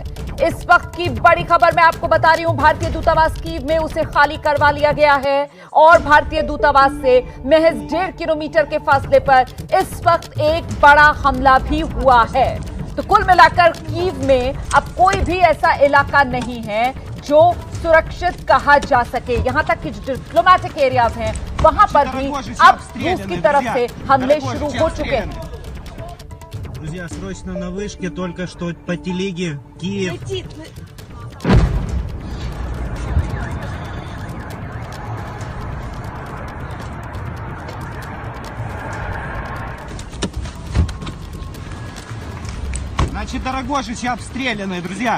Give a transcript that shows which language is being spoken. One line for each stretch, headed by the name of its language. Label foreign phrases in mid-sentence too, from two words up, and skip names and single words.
Hindi: इस वक्त की बड़ी खबर मैं आपको बता रही हूं, भारतीय दूतावास कीव में उसे खाली करवा लिया गया है और भारतीय दूतावास से महज 1.5 किलोमीटर के फासले पर इस वक्त एक बड़ा हमला भी हुआ है। तो कुल मिलाकर कीव में अब कोई भी ऐसा इलाका नहीं है जो सुरक्षित कहा जा सके। यहां तक कि जो
English: diplomatic areas
Hindi: हैं वहां पर भी अब रूस की तरफ से हमले शुरू हो चुके हैं।
Russian: Друзья, срочно на вышке, только что по телеге, Киев. Значит, Дорогожичи обстреляны, друзья.